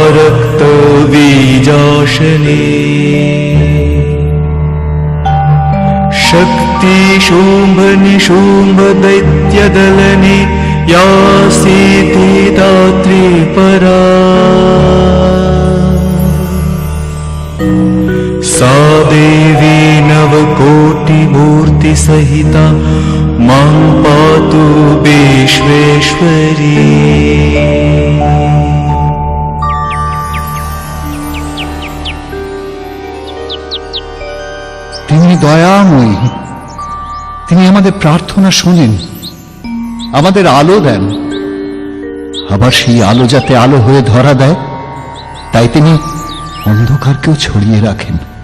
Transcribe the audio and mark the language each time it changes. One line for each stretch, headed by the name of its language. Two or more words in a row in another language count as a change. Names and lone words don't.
Sanskrit: रक्तबीजाशने शक्ति शुम्भ निशुम्भ दैत्यदलने या सीति दात्री परा सा देवी नवकोटिमूर्ति सहिता मां पातु विश्वेश्वरी।
Bangla: তিনি দয়াময়ী, তিনি আমাদের প্রার্থনা শোনেন, আমাদের আলো দেন। আবার সেই আলো যাতে আলো হয়ে ধরা দেয়, তাই তিনি অন্ধকারকেও ছড়িয়ে রাখেন।